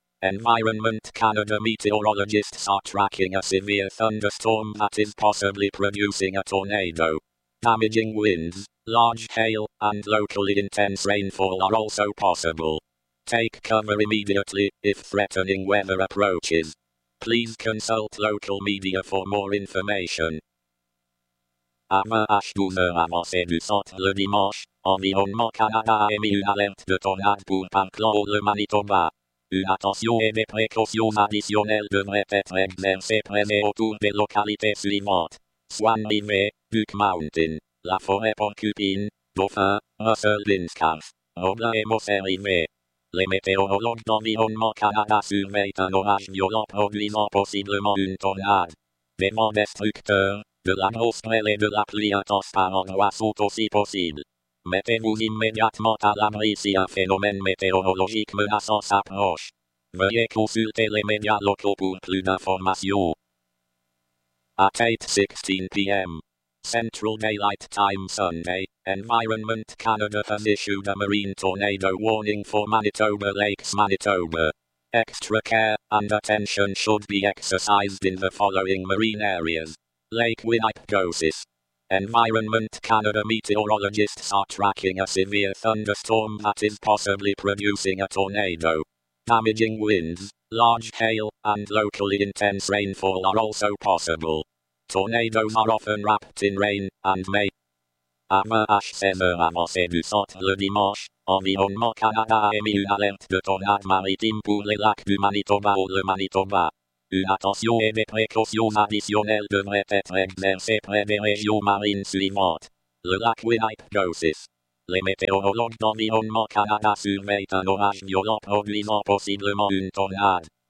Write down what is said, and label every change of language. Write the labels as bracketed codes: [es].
[en] Environment Canada meteorologists are tracking a severe thunderstorm that is possibly producing a tornado. Damaging winds, large hail, and locally intense rainfall are also possible. Take cover immediately, if threatening weather approaches. Please consult local media for more information. [fr] Avaash douzeur avancé du sort le dimanche, Environnement Canada a émis une alerte de tornade pour Parkland ou le Manitoba. Une attention et des précautions additionnelles devraient être exercées près et autour des localités suivantes. Swan River, Duck Mountain, La Forêt Porcupine, Dauphin, Russell Binscoff, Roblin et Mossy River. Les météorologues d'Environnement Canada surveillent un orage violent produisant possiblement une tornade. Des vents destructeurs, de la grosse grêle et de la pluie intense par endroits sont aussi possibles. Mettez-vous immédiatement à l'abri si un phénomène météorologique menaçant s'approche. Veuillez consulter les médias locaux pour plus d'informations. [en] At 8:16 p.m. Central Daylight Time Sunday, Environment Canada has issued a marine tornado warning for Manitoba Lakes, Manitoba. Extra care and attention should be exercised in the following marine areas. Lake Winnipegosis. Environment Canada meteorologists are tracking a severe thunderstorm that is possibly producing a tornado. Damaging winds, large hail, and locally intense rainfall are also possible. Tornadoes are often wrapped in rain, and may. [fr] Avaash 16h avancé du sort le dimanche, Environnement Canada a émis une alerte de tornade maritime pour les lacs du Manitoba ou le Manitoba. Une attention et des précautions additionnelles devraient être exercées près des régions marines suivantes. Le lac Winnipegosis. Les météorologues d'Environnement Canada surveillent un orage violent produisant possiblement une tornade.